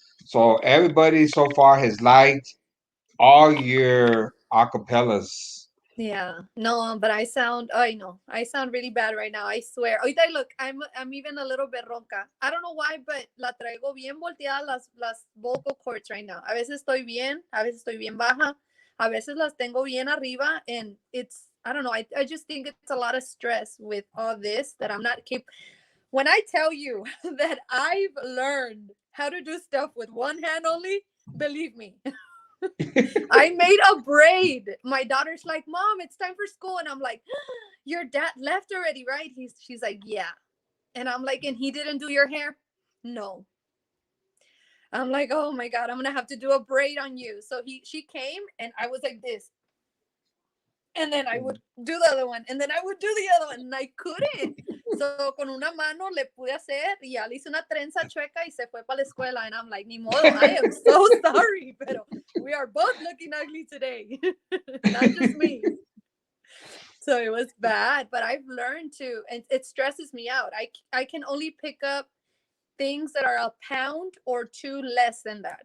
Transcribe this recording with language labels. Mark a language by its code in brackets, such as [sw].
[en] So everybody so far has liked all your acapellas. Yeah, no, but I know, I sound really bad right now. I swear. Ahorita, look, I'm even a little bit ronca. I don't know why, but [es] la traigo bien volteada las [en] vocal cords right now. [es] A veces estoy bien, a veces estoy bien baja, a veces las tengo bien arriba, [en] and it's I don't know. I just think it's a lot of stress with all this that I'm not keep. When I tell you that I've learned how to do stuff with one hand only, believe me. I made a braid. My daughter's like, "Mom, it's time for school." And I'm like, "Your dad left already, right?" She's like, "Yeah." And I'm like, "And he didn't do your hair?" No. I'm like, "Oh my God, I'm gonna have to do a braid on you." So she came and I was like this. And then I would do the other one. And then I would do the other one. And I couldn't. So [es] con una mano le pude hacer y ya le hice una trenza chueca y se fue para la escuela. [en] And I'm like, [es] ni modo, [en] I am so sorry. [es] Pero [en] we are both looking ugly today. Not just me. So it was bad, but I've learned to, and it stresses me out. I can only pick up things that are a pound or two less than that.